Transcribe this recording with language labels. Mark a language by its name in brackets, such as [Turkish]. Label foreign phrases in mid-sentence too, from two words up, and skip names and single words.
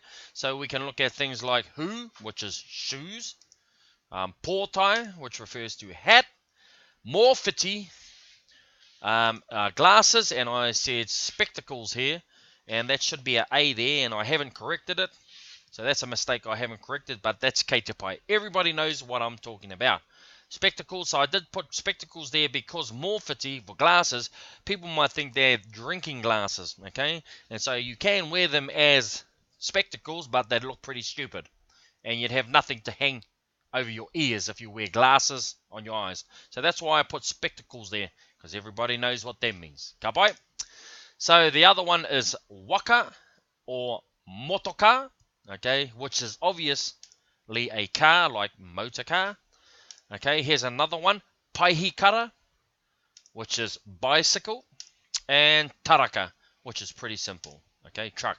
[English] So we can look at things like hu, which is shoes, pōtai, which refers to hat, mōwhiti, glasses, and I said spectacles here, and that should be an A there, and I haven't corrected it. So that's a mistake I haven't corrected, but that's [Māori] kei te pai. [English] Everybody knows what I'm talking about. Spectacles, so I did put spectacles there because mōwhiti, for glasses, people might think they're drinking glasses, okay? And so you can wear them as spectacles, but they'd look pretty stupid. And you'd have nothing to hang over your ears if you wear glasses on your eyes. So that's why I put spectacles there, because everybody knows what that means. [Māori] Ka pai? [English] So the other one is waka or motoka, okay, which is obviously a car, like motor car. Okay, here's another one, paihikara, which is bicycle, and taraka, which is pretty simple, okay, truck.